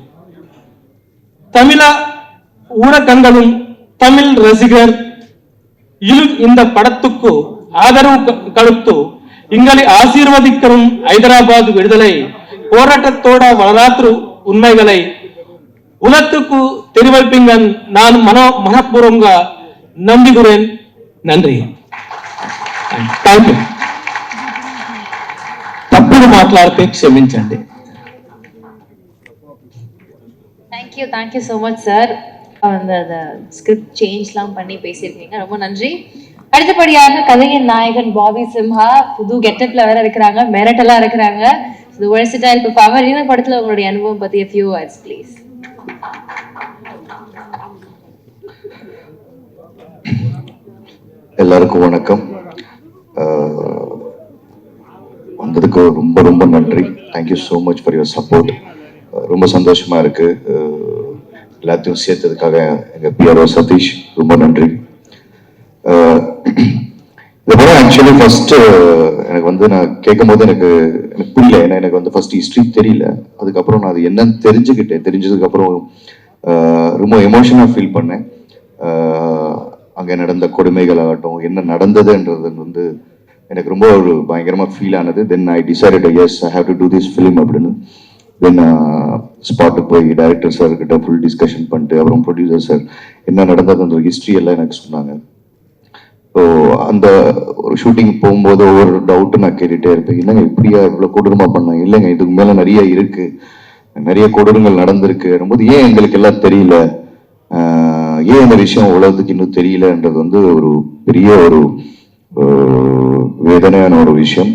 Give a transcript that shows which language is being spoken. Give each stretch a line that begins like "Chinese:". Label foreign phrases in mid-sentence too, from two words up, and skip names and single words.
Tamil: தமிழ ஊடகங்களும் தமிழ் ரசிகர் இந்த படத்துக்கு ஆதரவு கொடுத்து எங்களை ஆசீர்வதிக்கும் ஹைதராபாத் விடுதலை போராட்டத்தோட வரலாற்று உண்மைகளை உலகத்துக்கு தெரிவிப்பீங்க நான் மனப்பூர்வங்க நம்புகிறேன். நன்றி.
Telugu: తప్పుడు మాట్లాడితే క్షమించండి.
English: thank you so much sir.
Tamil: அந்த ஸ்கிரிப்ட் சேஞ்ச்லாம் பண்ணி பேசியிருக்கீங்க, ரொம்ப நன்றி. அடுத்தபடியாக கதையின் நாயகன் பாபி சிம்ஹா புது கெட்டப்ல வேற இருக்கிறாங்க, மெரட்டலா இருக்கிறாங்க.
English: versatile performer.
Tamil: இந்த படத்துல உங்களுடைய அனுபவம் பத்தி
English: a few words please.
Tamil: எல்லாருக்கும் வணக்கம். வந்ததுக்கு ரொம்ப ரொம்ப நன்றி.
English: thank you so much for your support.
Tamil: ரொம்ப சந்தோஷமா இருக்கு. எல்லாத்தையும் சேர்த்ததுக்காக எங்க பிஆர்ஓ சதீஷ் ரொம்ப நன்றி. இந்த படம்
English: actually first
Tamil: எனக்கு வந்து நான் கேட்கும் போது எனக்கு புரியல. ஏன்னா எனக்கு வந்து
English: first history
Tamil: தெரியல. அதுக்கப்புறம் நான் அது என்னன்னு தெரிஞ்சுக்கிட்டேன். தெரிஞ்சதுக்கப்புறம் ரொம்ப எமோஷனாக ஃபீல் பண்ணேன். அங்கே நடந்த கொடுமைகள் ஆகட்டும், என்ன நடந்ததுன்றது வந்து எனக்கு ரொம்ப ஒரு பயங்கரமாக ஃபீல் ஆனது.
English: then I decided as I have to do this film அப்படின்னு.
Tamil: தென் ஸ்பாட்டுக்கு போய்
English: director sir
Tamil: கிட்ட
English: full discussion
Tamil: பண்ணிட்டு அப்புறம்
English: producer sir
Tamil: என்ன நடந்தது அந்த ஹிஸ்ட்ரி எல்லாம் எனக்கு சொன்னாங்க. ஸோ அந்த ஒரு ஷூட்டிங் போகும்போது ஒவ்வொரு டவுட்டு நான் கேட்டுகிட்டே இருப்பேன். என்னங்க இப்படியா இவ்வளோ கொடூரமாக பண்ணாங்க? இல்லைங்க இதுக்கு மேலே நிறைய இருக்கு, நிறைய கொடூரங்கள் நடந்திருக்கு போது ஏன் எங்களுக்கு எல்லாம் தெரியல, ஏன் இந்த விஷயம் உலகத்துக்கு இன்னும் தெரியலன்றது வந்து ஒரு பெரிய ஒரு வேதனையான ஒரு விஷயம்.